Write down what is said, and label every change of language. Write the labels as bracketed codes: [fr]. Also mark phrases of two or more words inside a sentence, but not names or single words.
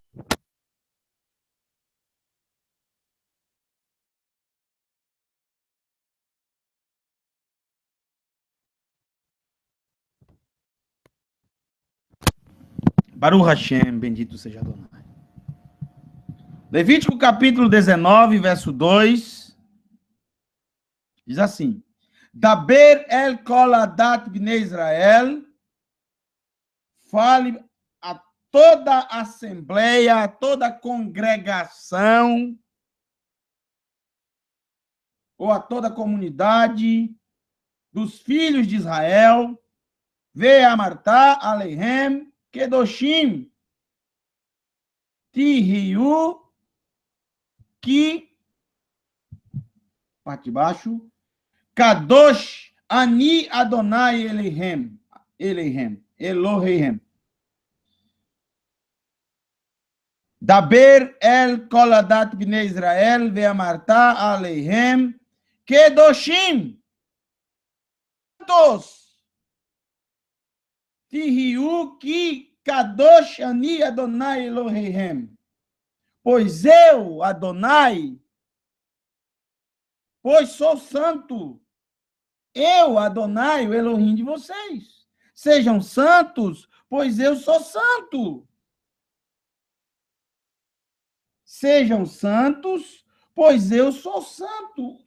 [he] ברוך השם, [pt] bendito seja Adonai. Levítico capítulo 19, verso 2, diz assim: [he] דבר אל כל עדת בני ישראל, [pt] fale a toda a assembleia, a toda a congregação, ou a toda a comunidade dos filhos de Israel, [he] ואמרת אלהם קדושים תהיו [pt] que, parte de baixo, [he] קדוש אני אדני אלהים. דבר אל כל עדת בני ישראל ואמרת אלהם קדושים. [pt] Todos. [he] תהיו כי קדוש אני אדני אלהים. [pt] Pois eu, Adonai, pois sou santo. Eu, Adonai, o Elohim de vocês. Sejam santos, pois eu sou santo. Sejam santos, pois eu sou santo.